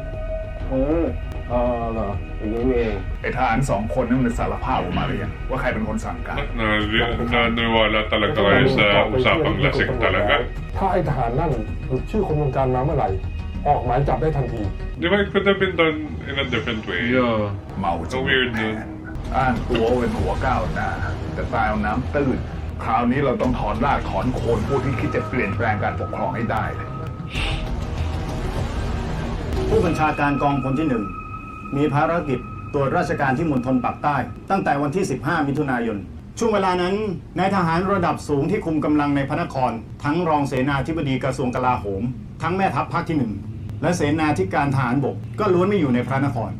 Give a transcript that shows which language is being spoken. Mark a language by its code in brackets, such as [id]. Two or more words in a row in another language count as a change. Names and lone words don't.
[th] เหรออย่างนี้นี่เอง ไอ้ทหารสองคนนี่มันสารภาพออกมาหรือยังว่าใครเป็นคนสั่งการ [tl] Naniwala talaga kayo sa usapang lasing talaga. [th] ถ้าไอ้ทหารนั่นหลุดชื่อคนวงการมาเมื่อไหร่ ออกหมายจับได้ทันที [tl] Di ba [en] it could have been done in a different way? Yeah. [th] เมาจน [en] weird [th] แผ [en] dude. [th] นอ้างตัวว่าเป็นหัวก้าวหน้าแต่ตายเอาน้ำตื้นคราวนี้เราต้องถอนรากถอนโคนผู้ที่คิดจะเปลี่ยนแปลงการปกครองให้ได้เลย ผู้บัญชาการกองพลที่ 1 มีภารกิจตรวจราชการที่มณฑลปากใต้ ตั้งแต่วันที่ 15 มิถุนายน ช่วงเวลานั้นนายทหารระดับสูงที่คุมกำลังในพระนคร ทั้งรองเสนาธิบดีกระทรวงกลาโหม ทั้งแม่ทัพภาคที่ 1 และเสนาธิการทหารบกก็ล้วนไม่อยู่ในพระนคร